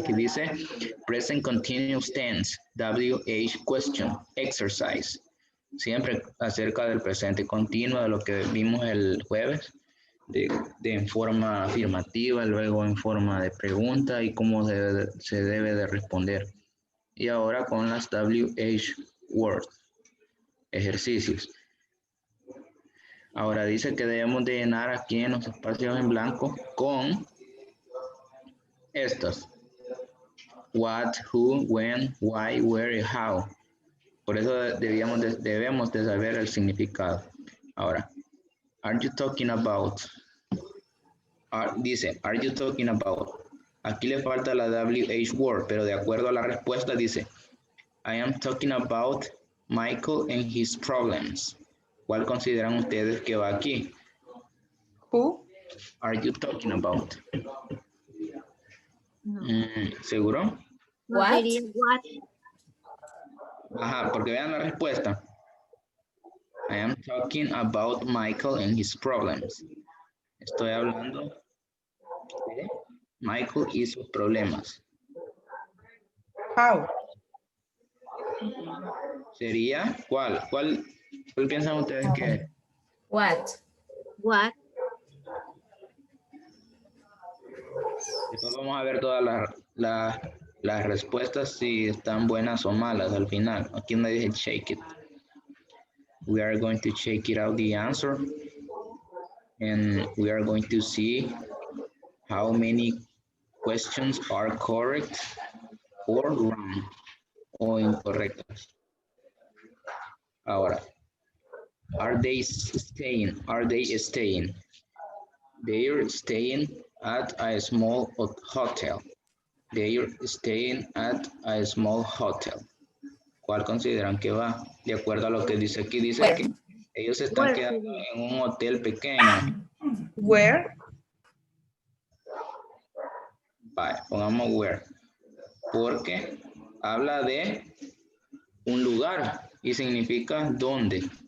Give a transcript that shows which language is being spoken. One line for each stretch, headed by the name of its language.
Spanish: Aquí dice
English: present continuous tense, WH question, exercise.
Spanish: Siempre acerca del presente continuo, de lo que vimos el jueves, en forma afirmativa, luego en forma de pregunta y cómo se debe de responder. Y ahora con las WH words, ejercicios. Ahora dice que debemos de llenar aquí en los espacios en blanco con estos. What, who, when, why, where y how. Por eso debemos de saber el significado.
English: Ahora, are you talking about? Dice, are you talking about?
Spanish: Aquí le falta la WH word, pero de acuerdo a la respuesta dice,
English: I am talking about Michael and his problems.
Spanish: ¿Cuál consideran ustedes que va aquí?
English: Who? Are you talking about?
Spanish: No. ¿Seguro?
English: What? What?
Spanish: Ajá, porque vean la respuesta.
English: I am talking about Michael and his problems.
Spanish: Estoy hablando de Michael y sus problemas.
English: How?
Spanish: Sería, ¿cuál piensan ustedes que es?
English: What? What?
Spanish: Después vamos a ver todas las respuestas si están buenas o malas al final. Aquí no dije
English: shake it. We are going to check it out the answer. And we are going to see how many questions are correct or wrong
Spanish: o incorrectas.
English: Ahora, are they staying? Are they staying? They're staying at a small hotel. They're staying at a small hotel.
Spanish: ¿Cuál consideran que va? De acuerdo a lo que dice aquí, dice que ellos se están quedando en un hotel pequeño.
English: Where?
Spanish: Vale, pongamos where. Porque habla de un lugar y significa dónde.